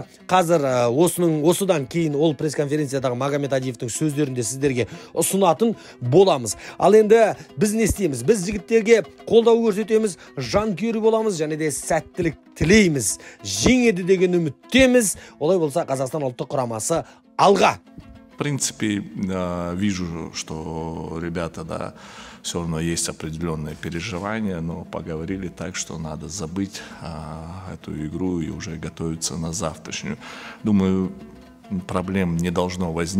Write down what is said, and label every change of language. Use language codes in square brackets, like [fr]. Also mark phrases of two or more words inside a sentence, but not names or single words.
[kk] Қазір осыдан кейін ол пресс-конференциядағы Магомед Адиевтің сөздерінде сіздерге ұсынатын боламыз. Ал енді біз не істейміз? Біз жігіттерге қолдау көрсетеміз, жанкүйер боламыз және де сәттілік тілейміз. Жеңеді деген үміттеміз. Олай болса Қазақстан ұлттық құрамасы алға. [ru] В принципе, вижу, что ребята, да, все равно есть определенные переживания, но поговорили так, что надо забыть эту игру и уже готовиться на завтрашнюю. Думаю, проблем не должно возникнуть.